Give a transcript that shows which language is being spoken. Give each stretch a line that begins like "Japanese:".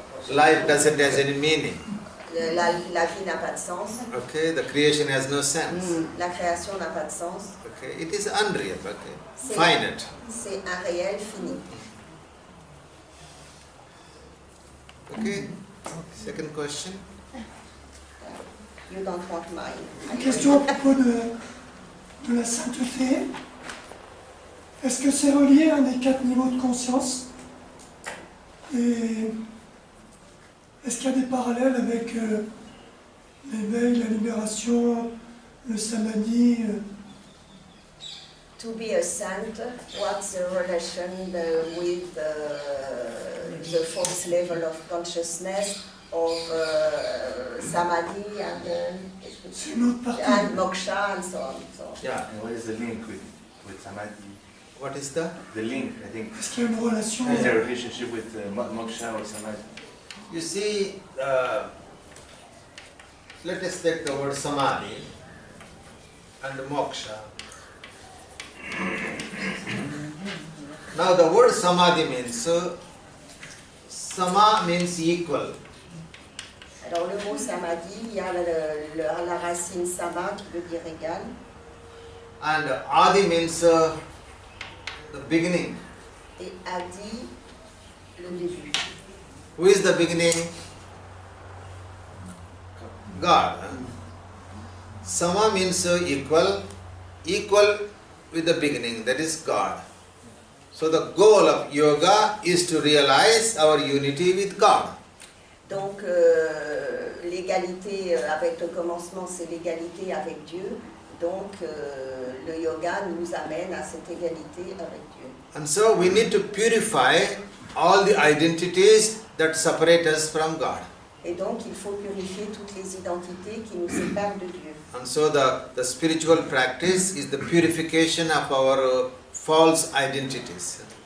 English: Life doesn't have any meaning.
French: la vie n'a pas de sens.
English: Okay, the creation has no sense.
French: La création n'a pas de sens.
English: Okay, it is unreal. Okay, finite.
French: C'est un réel fini.
English: Okay, second question. You don't want mine.
French: Une question à propos de la sainteté, est-ce que c'est relié à un des 4 niveaux de conscience? Et est-ce qu'il y a des parallèles avec l'éveil, la libération, le samadhi?
English: To be a saint, what's the relation with the fourth level of consciousness of samadhi
French: C'est une autre partie.
English: and moksha and so on? Yeah. And what is the link with samadhi? What is that? The link, I think.
French: Est-ce qu'il y a une relation?
English: Is there a relationship with moksha or samadhi? You see, let us take the word samadhi and moksha. Now the word samadhi means, sama means equal.
French: Alors le mot samadhi, il y a la racine sama qui veut dire égal.
English: And adi means the beginning.
French: Et adi, le début.
English: Who is the beginning? God. Sama means equal, equal with the beginning, that is God. So the goal of yoga is to realize our unity with God.
French: Donc l'égalité avec le commencement, c'est l'égalité avec Dieu. Donc le yoga nous amène à cette égalité avec Dieu.
English: And so we need to purify all the identities that separate us from God.
French: Et donc il faut purifier toutes les identités qui nous séparent de Dieu.
English: And so the spiritual practice is the purification of our false identities.